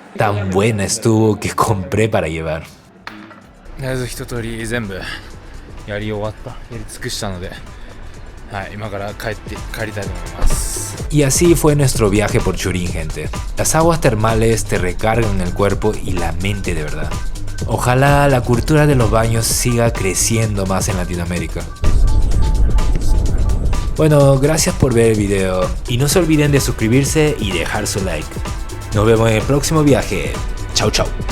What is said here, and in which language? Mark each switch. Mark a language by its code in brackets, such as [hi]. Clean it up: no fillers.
[es] Tan buena estuvo que compré para llevar. [ja] とりあえず一通り全部やり終わった、やり尽くしたので、はい、今から帰りたいと思います。 [es] Y así fue nuestro viaje por Churín, gente. Las aguas termales te recargan el cuerpo y la mente de verdad. Ojalá la cultura de los baños siga creciendo más en Latinoamérica. Bueno, gracias por ver el video y no se olviden de suscribirse y dejar su like. Nos vemos en el próximo viaje. Chau chau.